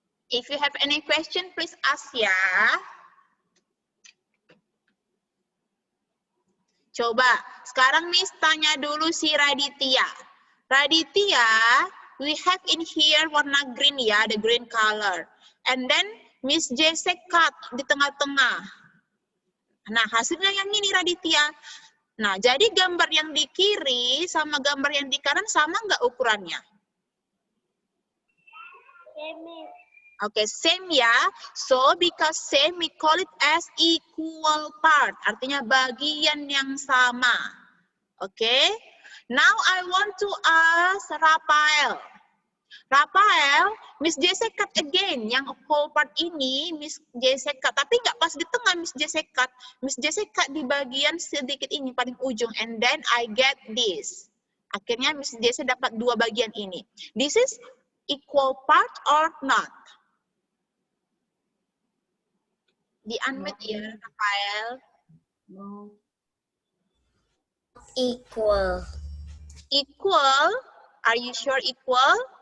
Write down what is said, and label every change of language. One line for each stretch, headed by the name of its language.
English: If you have any question, please ask ya.
Indonesian: Coba, sekarang Miss tanya dulu si Raditya.
English: Raditya, we have in here warna green ya, the green color. And then Miss Jesse cut
Indonesian: di tengah-tengah. Nah, hasilnya yang ini Raditya. Nah, jadi gambar yang di kiri sama gambar yang di kanan sama nggak ukurannya?
English: Oke, same ya. So, because same, we call it as equal part.
Indonesian: Artinya bagian yang sama.
English: Oke. Now, I want to ask Rafael. Rafael, Miss Jesse cut again.
Indonesian: Yang whole part ini,
English: Miss Jesse cut.
Indonesian: Tapi nggak pas di tengah, Miss Jesse cut. Miss Jesse cut di bagian sedikit ini, paling ujung.
English: And then, I get this.
Indonesian: Akhirnya, Miss Jesse dapat 2 bagian ini.
English: This is equal part or not?
Indonesian: Di unmute ya, Rafael.
English: No. Equal. Equal? Are you sure equal?